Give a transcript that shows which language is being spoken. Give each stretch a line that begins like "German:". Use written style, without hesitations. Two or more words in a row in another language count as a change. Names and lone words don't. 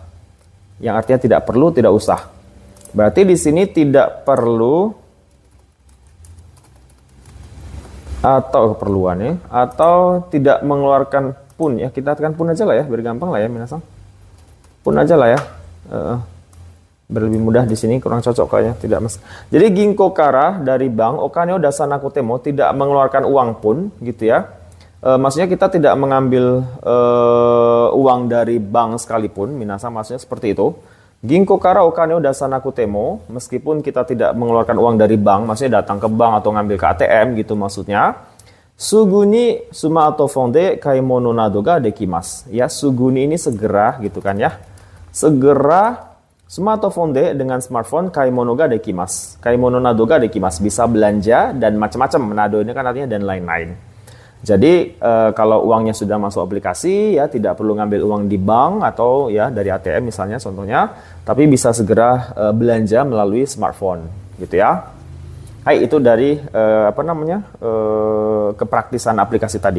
Indonesian: Yang artinya tidak perlu, tidak usah. Berarti di sini tidak perlu atau keperluannya atau tidak mengeluarkan pun ya, kita artikan pun aja lah ya, biar gampang lah ya minasang. Pun aja lah ya. Berlebih mudah di sini kurang cocok kayaknya, tidak mas. Jadi
Japanese: 銀行から
Indonesian: dari bank,
Japanese: お金を出さなくても
Indonesian: tidak mengeluarkan uang pun gitu ya. Maksudnya kita tidak mengambil uang dari bank sekalipun, minasang maksudnya seperti itu.
Japanese: 銀行からお金を出さなくても,
Indonesian: meskipun kita tidak mengeluarkan uang dari bank, maksudnya datang ke bank atau ngambil ke ATM gitu maksudnya.
Japanese: すぐにスマートフォンで買い物などができます.
Indonesian: Ya, suguni ini segera gitu kan ya.
Japanese: Segera スマートフォンで
Indonesian: dengan smartphone
Japanese: 買い物ができます. 買い物などができます,
Indonesian: bisa belanja dan macam-macam. Nado ini kan artinya dan lain-lain. Jadi kalau uangnya sudah masuk aplikasi ya tidak perlu ngambil uang di bank atau ya dari ATM misalnya contohnya, tapi bisa segera belanja melalui smartphone gitu ya. Hai, itu dari kepraktisan aplikasi tadi.